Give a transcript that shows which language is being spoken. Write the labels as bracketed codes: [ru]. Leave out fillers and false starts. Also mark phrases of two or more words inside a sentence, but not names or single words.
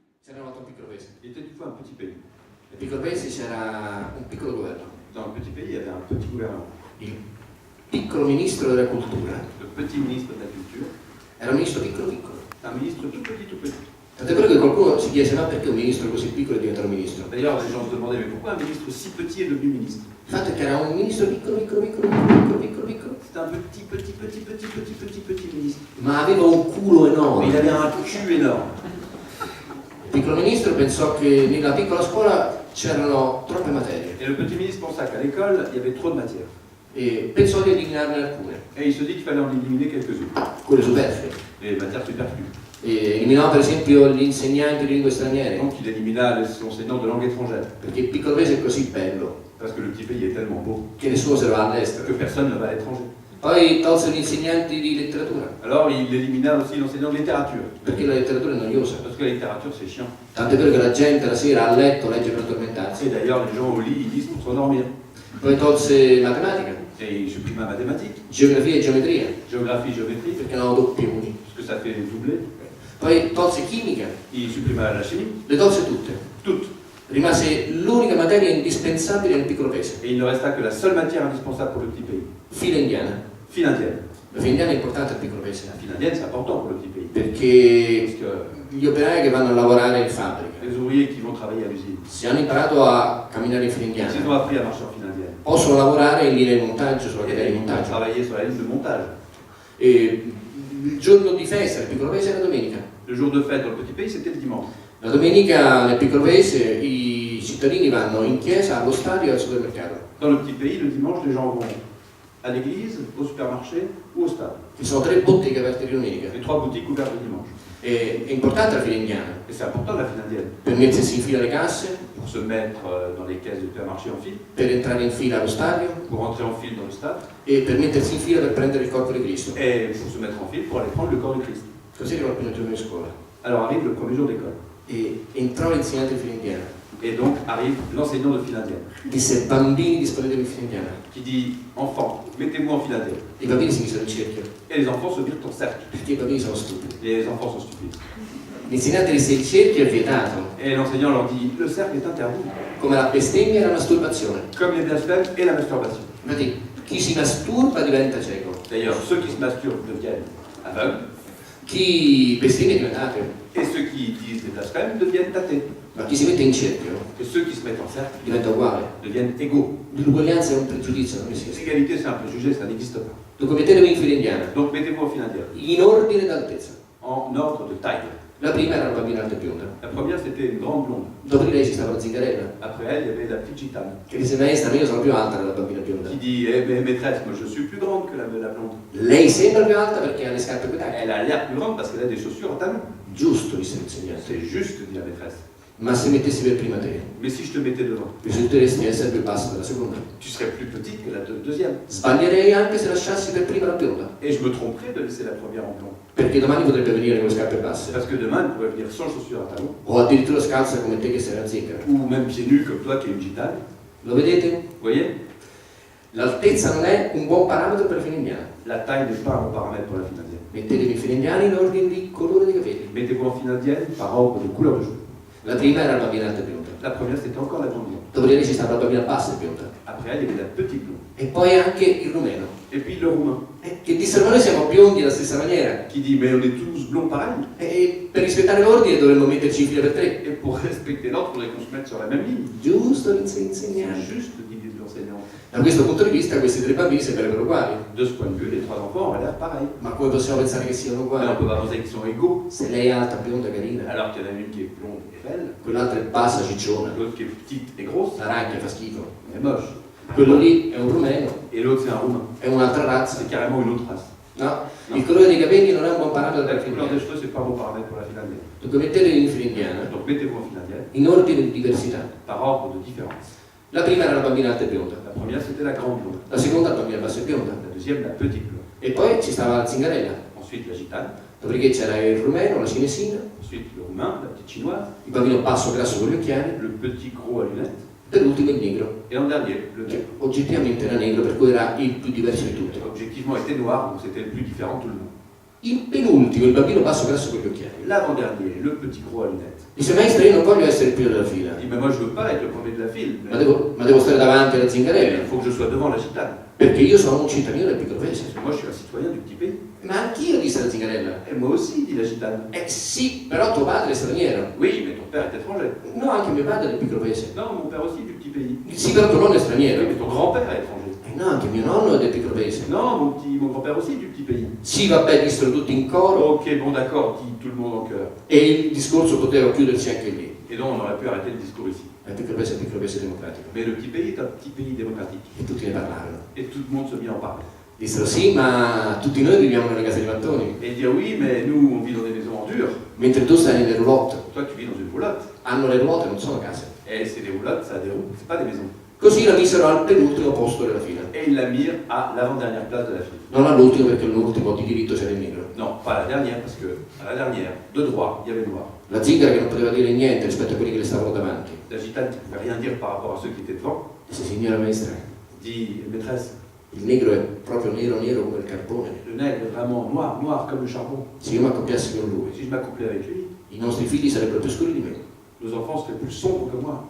[it] C'era una volta un piccolo paese. [fr] Il était une fois un petit pays. [it] Nel piccolo paese c'era un piccolo governo. [fr] Dans le petit pays, il y avait un petit gouvernement. [it] Il piccolo ministro della cultura [fr] Le petit ministre de la culture, [it] era un ministro piccolo piccolo. [fr] un ministre tout petit, tout petit. [it] Tant'è vero che qualcuno si chiese ma perché un ministro così piccolo è diventato ministro? [fr] D'ailleurs, les gens se demandaient, mais pourquoi un ministre si petit est devenu ministre? [it] Il fatto è che era un ministro piccolo piccolo piccolo piccolo piccolo piccolo, [fr] C'était un petit ministre. [it] ma aveva un culo [fr] Mais il [it] enorme. [fr] avait un cul énorme. [it] Il piccolo ministro pensò che nella piccola scuola c'erano troppe materie [fr] Et le petit ministre pensa qu'à l'école, il y avait trop de matière. [it] e pensò di eliminarne alcune, [fr] Et il se dit qu'il fallait en éliminer quelques-unes. [it] quelle superflue. [fr] Les matières superflues. [it] E eliminò per esempio gli insegnanti di lingue straniere, [fr] Donc il élimina les enseignants de langue étrangère. [it] perché il piccolo paese è così bello [fr] Parce que le petit pays est tellement beau [it] che nessuno se ne va all'estero. [fr] que personne ne va à l'étranger. [it] Poi tolse gli insegnanti di letteratura, [fr] Alors il élimina aussi l'enseignant de littérature. [it] perché la letteratura è noiosa. [fr] Parce que la littérature, c'est chiant. [it] Tant'è vero che la gente la sera a letto legge per addormentarsi. [fr] Et d'ailleurs, les gens au lit, ils lisent pour s'endormir. [it] Poi tolse matematica, [fr] Et il supprima mathématiques, [it] geografia e geometria, [fr] géographie, géométrie, [it] perché erano doppioni. [fr] parce que ça fait doubler. [it] Poi tolse chimica, [fr] Il supprima la chimie, [it] le tolse tutte. [fr] toutes. [it] Rimase l'unica materia indispensabile nel piccolo paese, [fr] Et il ne resta que la seule matière indispensable pour le petit pays. [it] fila indiana. [fr] File indienne. [it] La fila indiana è importante al piccolo paese, [fr] La file indienne, c'est important pour le petit pays. [it] perché [fr] Parce que [it] gli operai che vanno a lavorare in fabbrica, [fr] les ouvriers qui vont travailler à l'usine, [it] se hanno imparato a camminare in fila [fr] s'ils [it] indiana, [fr] ont appris à marcher en file indienne, [it] possono lavorare in linea di montaggio, sulla catena [fr] et [it] di [fr] ils vont [it] montaggio. [fr] travailler sur la ligne de montage. [it] E il giorno di festa nel piccolo paese è la domenica. [fr] Le jour de fête dans le petit pays, c'était le dimanche. [it] La domenica nel piccolo paese i cittadini vanno in chiesa, allo stadio e al supermercato. [fr] Dans le petit pays, le dimanche, les gens vont à l'église, au supermarché ou au stade. [it] Ci sono 3 botteghe aperte di domenica. [fr] Les 3 boutiques ouvertes le dimanche. [it] È importante la fila indiana [fr] Et c'est important la file indienne. [it] per mettersi in fila alle casse, [fr] Pour se mettre dans les caisses du supermarché en file, [it] per entrare in fila allo stadio [fr] pour rentrer en file dans le stade, [it] e per mettersi in fila per prendere il corpo di Cristo. [fr] et pour se mettre en file pour aller prendre le corps de Christ. [it] Così arriva il primo giorno di scuola [fr] Alors arrive le premier jour d'école. [it] e entrò l'insegnante di fila indiana. [fr] Et donc arrive l'enseignant de file indienne, [it] Disse bambini disponetevi in fila indiana. [fr] qui dit enfants, mettez-vous en file indienne. [it] I bambini si misero in cerchio [fr] Et les enfants se mirent en cercle. [it] perché i bambini sono stupidi. [fr] Les enfants sont stupides. [it] L'insegnante disse il cerchio è vietato, [fr] Et l'enseignant leur dit le cercle est interdit, [it] come la bestemmia e la masturbazione. [fr] comme les blasphèmes et la masturbation. [it] Infatti, chi si masturba diventa cieco, [fr] D'ailleurs, ceux qui se masturbent deviennent aveugles, [it] chi bestemmia diventa ateo, [fr] et ceux qui disent des blasphèmes deviennent athées. [it] ma chi si mette in cerchio [fr] Et ceux qui se mettent en cercle [it] diventa uguale. [fr] deviennent égaux. [it] L'uguaglianza è un pregiudizio, non esiste. [fr] L'égalité, c'est un préjugé, ça n'existe pas. [it] Dunque mettetevi in fila indiana, [fr] Donc mettez-vous en file indienne, [it] in ordine d'altezza. [fr] en ordre de taille. [it] La prima era una bambina alta e bionda, [fr] La première, c'était une grande blonde. [it] dopo di lei ci stava la zingarella, [fr] Après elle, il y avait la petite gitane, [it] che disse maestra, ma io sono più alta della bambina bionda. [fr] qui dit eh, mais maîtresse, moi je suis plus grande que la blonde. [it] Lei sembra più alta perché ha le scarpe più tacche. [fr] Elle a l'air plus grande parce qu'elle a des chaussures en talons. [it] Giusto, disse l'insegnante, [fr] C'est juste, dit la maîtresse. [it] ma se mettessi per prima te, [fr] Mais si je te mettais devant, [it] risulteresti essere più basso della seconda. [fr] tu serais plus petite que la deuxième. [it] Sbaglierei anche se lasciassi per prima la bionda, [fr] Et je me tromperais de laisser la première en blond. [it] perché domani potrebbe venire con le scarpe basse, [fr] Parce que demain, elle pourrait venir sans chaussures à talons, [it] o addirittura scalza come te che sei una zingara. [fr] ou même pieds nus comme toi qui es une gitane. [it] Lo vedete? [fr] Vous voyez? [it] L'altezza non è un buon parametro per la fila indiana. [fr] La taille n'est pas un bon paramètre pour la file indienne. [it] Mettetevi in fila indiana in ordine di colore dei capelli. [fr] Mettez-vous en file indienne par ordre de couleur de cheveux. [it] La prima era la bambina alta e bionda, [fr] La première, c'était encore la grande blonde. [it] dopo di lei ci stava la bambina bassa e bionda, [fr] Après elle, il y avait la petite blonde. [it] e poi anche il rumeno, [fr] Et puis le roumain, [it] che dissero ma noi siamo biondi alla stessa maniera, [fr] qui dit mais on est tous blonds pareil. [it] e per rispettare l'ordine dovremmo metterci in fila per 3. [fr] Et pour respecter l'ordre, il faudrait qu'on se mette sur la même ligne. [it] Giusto [fr] C'est [it] l'insegnante. [fr] juste l'idée de l'enseignant. [it] Da questo punto di vista questi 3 bambini sembrerebbero uguali, [fr] De ce point de vue, les 3 enfants ont l'air pareil. [it] ma come possiamo pensare che siano [fr] Mais on [it] uguali? [fr] peut pas penser qu'ils sont égaux. [it] Se lei è alta, bionda, carina, [fr] Alors qu'il y en a une qui est blonde et belle, [it] quell'altra è bassa, cicciona, [fr] l'autre qui est petite et grosse, [it] la ragna fa schifo, [fr] elle est moche. [it] quello lì è un rumeno, [fr] Et l'autre c'est un roumain. [it] è un'altra razza. [fr] C'est carrément une autre race. [it] No, il colore dei capelli non è un buon parametro per [fr] La [it] la fila [fr] couleur des [it] indiana. [fr] cheveux, c'est pas un bon paramètre pour la file indienne. [it] Dunque mettetevi in fila indiana [fr] Donc mettez-vous en file indienne [it] in ordine di diversità. [fr] par ordre de différence. [it] La prima era la bambina alta e bionda, [fr] La première, c'était la grande blonde. [it] la seconda la bambina bassa e bionda, [fr] La deuxième, la petite blonde. [it] e poi ci stava la zingarella, [fr] Ensuite, la gitane. [it] dopodiché c'era il rumeno, la cinesina, [fr] Ensuite, le roumain, la petite chinoise. [it] il bambino basso grasso con gli occhiali, [fr] Le petit gros à lunettes. [it] per ultimo il negro, [fr] Et en dernier, le [it] che [fr] nègre. [it] oggettivamente era negro, per cui era il più diverso di tutti. [fr] Objectivement, était noir, donc c'était le plus différent de tout le monde. [it] Il penultimo, il bambino basso grasso con gli occhiali, [fr] L'avant-dernier, le petit gros à lunettes. [it] dice: maestra, io non voglio essere il primo della fila, [fr] Il dit, mais moi je veux pas être le premier de la file, [it] ma devo stare davanti alla [fr] il [it] zingarella, [fr] faut que je sois devant la gitane. [it] perché io sono un cittadino del piccolo paese. [fr] Parce que moi je suis un citoyen du petit pays. [it] Ma anch'io, disse la zingarella. [fr] Et moi aussi, dit la gitane. [it] Sì, però tuo padre è straniero. [fr] Oui, mais ton père est étranger. [it] No, anche mio padre è del piccolo paese. [fr] Non, mon père aussi du petit pays. [it] Sì, però tuo nonno è [fr] Oui, [it] straniero. [fr] mais ton grand-père est étranger. [it] No, anche mio nonno è del piccolo paese. [fr] Non, mon grand-père aussi du petit pays. [it] Sì, vabbè, dissero tutti in coro [fr] Ok, bon d'accord, dit tout le monde en chœur. [it] e il discorso poteva chiudersi anche lì. [fr] Et donc on aurait pu arrêter le discours ici. [it] Il piccolo paese è un piccolo paese democratico. [fr] Mais le petit pays est un petit pays démocratique. [it] E tutti ne parlarono. [fr] Et tout le monde se mit à en parler. [it] Dissero: sì, ma tutti noi viviamo nelle case di mattoni, [fr] Et dire oui, mais nous on vit dans des maisons en dur. [it] mentre tu stai nelle roulotte. [fr] Toi tu vis dans une roulotte. [it] Hanno le ruote, non sono case. [fr] Et c'est des roulottes, ça a des roues, c'est pas des maisons. [it] Così la misero al penultimo posto della fila. [fr] Et ils la mirent à l'avant-dernière place de la file. [it] Non all'ultimo, perché all'ultimo di diritto c'era il nero. [fr] Non, pas la dernière, parce que à la dernière, de droit, il y avait le noir. [it] La zingara, che non poteva dire niente rispetto a quelli che le stavano davanti, [fr] La gitane qui ne pouvait rien dire par rapport à ceux qui étaient devant, [it] disse: signora maestra, [fr] dit maîtresse, [it] il negro è proprio nero nero come il carbone. [fr] le nègre est vraiment noir, noir comme le charbon. [it] Se io mi accoppiassi con lui, [fr] Si je m'accouplais avec lui, [it] i nostri figli sarebbero più scuri di me, [fr] nos enfants seraient plus sombres que moi.